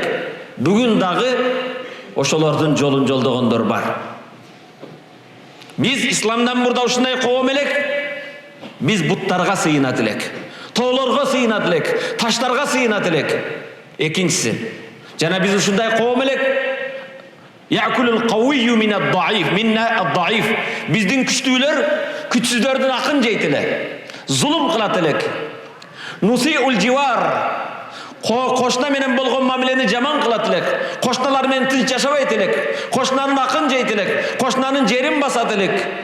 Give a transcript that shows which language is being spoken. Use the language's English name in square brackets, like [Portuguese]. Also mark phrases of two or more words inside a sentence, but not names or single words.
[Kyrgyz] Бүгүн дагы ошолордун жолун жолдогондор бар. Биз исламдан мурда ушундай коом элек. Биз буттарга сыйынат элек, тоолорго сыйынат элек, таштарга сыйынат элек. Экинчиси, жана биз ушундай коом элек. [Arabic] يأكل القوي من الضعيف منا الضعيف. [Kyrgyz] Биздин күчтүүлөр күчсүздөрдүн акын жейт эле. Зулум кылат элек. [Arabic] نسيء الجوار. [Kyrgyz] Кошна менен болгон мамилени жаман кылат элек. Кошналар менен тынч жашабайт элек. Кошнанын акын жейт элек. Кошнанын жерин басат элек.